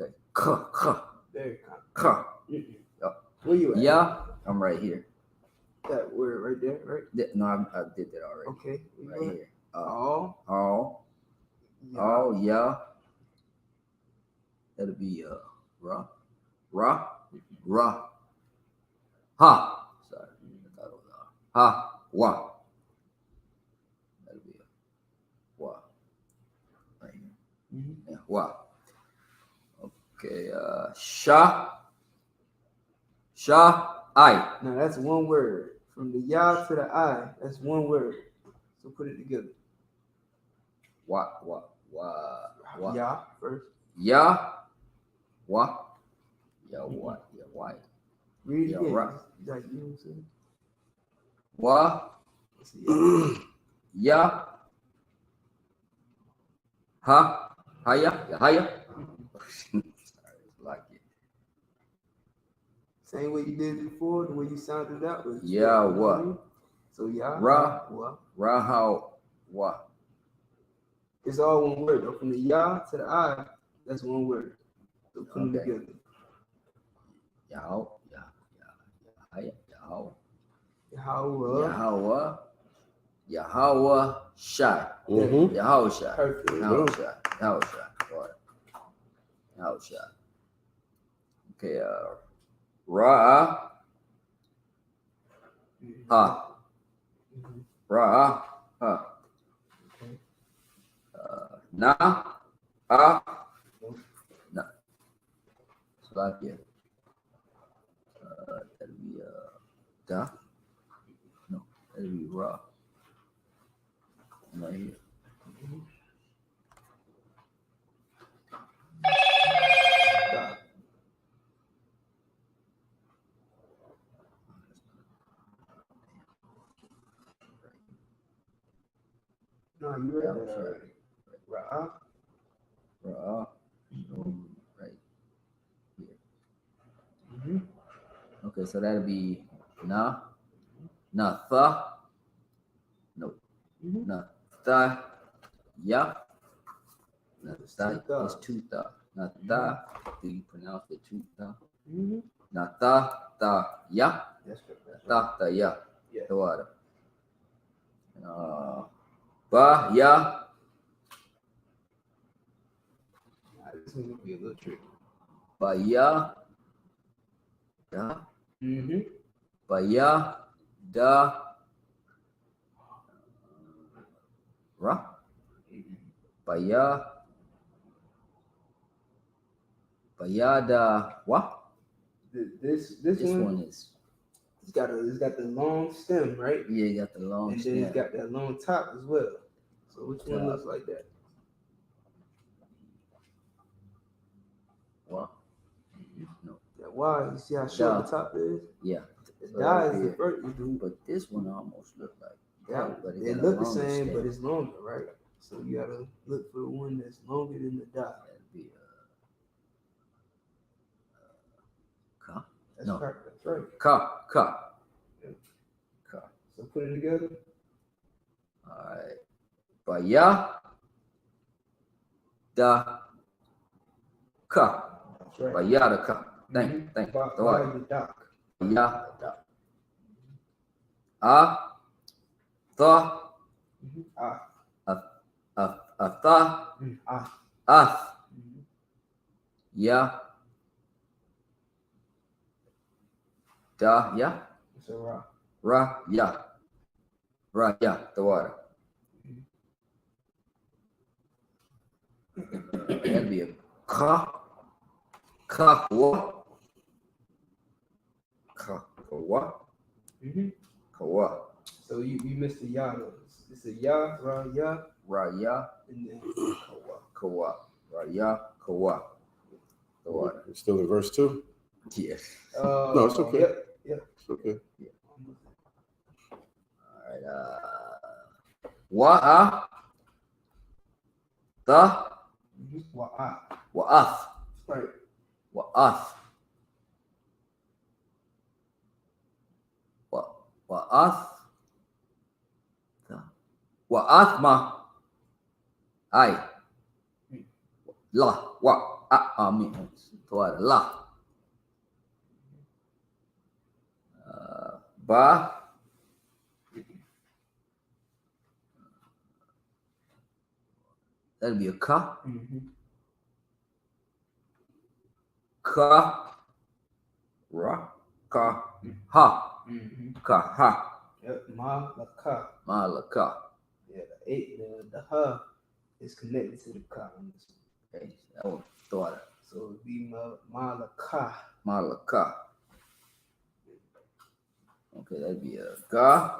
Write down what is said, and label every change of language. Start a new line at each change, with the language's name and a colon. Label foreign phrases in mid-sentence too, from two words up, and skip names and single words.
English: Very common. Yep. Where you at? Yeah. I'm right here. That word right there, right? No, I did that already. Okay. Right here. All. Yeah. That'll be Ra.
Hebrew: Ra. Ra. Ha.
English: Sorry. I thought it was ha. Wa. That'll be a wa. Right here. Yeah. Wa. Okay.
Hebrew: Sha. Sha.
English: I. Now that's one word. From the Yah to the I, that's one word. So put it together. Wa. Yah first.
Hebrew: Ya. Wa. Ya. Wa. Ya. Wa.
English: Read it Yeah, again. right. Like, you know what I'm saying? Wa. Let's see.
Hebrew: Ya. Ha. Haya. Ya. Haya.
English: Sorry, it's like it. Same way you did it before, the way you sounded out. Was Yeah, you know what? I mean? So Yah. Ra. Wa.
Hebrew: Rahau. Wa.
English: It's all one word. Though. From the Yah to the I, that's one word. So put them Okay. together.
Hebrew: Yahau. Ya. Haya. Yahau.
English: Yahweh.
Hebrew: Yahweh. Yahweh Shai.
English: Mm-hmm.
Hebrew: Yahweh Shai.
English: Perfect.
Hebrew: Yahweh Shai. Yahweh Shai.
English: All right.
Hebrew: Yahweh Shai.
English: Okay. Ra.
Hebrew: Ha. Ra. Ha.
English: Okay.
Hebrew: Na. A.
English: Na. Slovakia. That'll be da. No, that'll be Ra. Right here. Stop. No, you read that already. Ra. Ra. Right here. Mm-hmm. Okay, so that'll be na.
Hebrew: Na tha.
English: No. Mm-hmm.
Hebrew: Na tha. Ya. Na
English: It's tha two tha. is two tha.
Hebrew: Na tha.
English: Do you pronounce the two tha? Mm-hmm.
Hebrew: Na tha tha ya.
English: That's right. That's right.
Hebrew: Tha tha ya.
English: Yeah. The water.
Hebrew: Ba ya.
English: This is gonna be a little tricky.
Hebrew: Ba ya. Da.
English: Mm-hmm.
Hebrew: Ba ya. Da. Ra. Ba ya. Ba ya da.
English: What? This This one, one is. it's got the long stem, right? Yeah, you got the long And then it's stem. got that long top as well. So which one Top. looks like that? What? No. That Y, you see how short Da. the top is? Yeah. The So die that'd is be the first. Is the, But this one almost looked like that, but it they got a look the longer same, stem. but it's longer, right? So you gotta look for the one that's longer than the die. That'd be ka. That's No. right. That's right. Ka. Ka. Yeah. Ka. So put it together. All right.
Hebrew: Ba ya. Da. Ka.
English: That's right.
Hebrew: Ba ya da ka.
English: Thank you. By The water. the dock.
Hebrew: Ya da. A.
English: Tha. Ah.
Hebrew: A tha.
English: Ah. Ath. Mhm.
Hebrew: Ya. Da. Ya.
English: It's a rock.
Hebrew: Ra. Ya. Ra. Ya.
English: The water. That'd be a ka.
Hebrew: Ka. Wa. Ka. Wa.
English: Mm-hmm.
Hebrew: Ka. Wa.
English: So you missed the yah. It's a
Hebrew: yah, ra, yah, Ra. Ya.
English: and then
Hebrew: Kawa. Kawa. Ra. Ya. Kawa.
English: The water. It's still in verse 2. Yes. No, it's okay. Yep. It's okay. All right. Wa'a. The. Wa'ah. Wa'ath. Right.
Hebrew: Wa'ath. Wa'ath.
English: Wa'athma. Ai.
Hebrew: La. Amin. Tuara. La.
English: Ba. That'll be a ka. Mm-hmm.
Hebrew: Ka. Ra. Ka. Ha. Ka. Ha.
English: Yep. Malaka. Malaka. Yeah, the ha is connected to the ka. Okay, that was thought. So it'd be malaka. Malaka. Okay, that'd be a ga.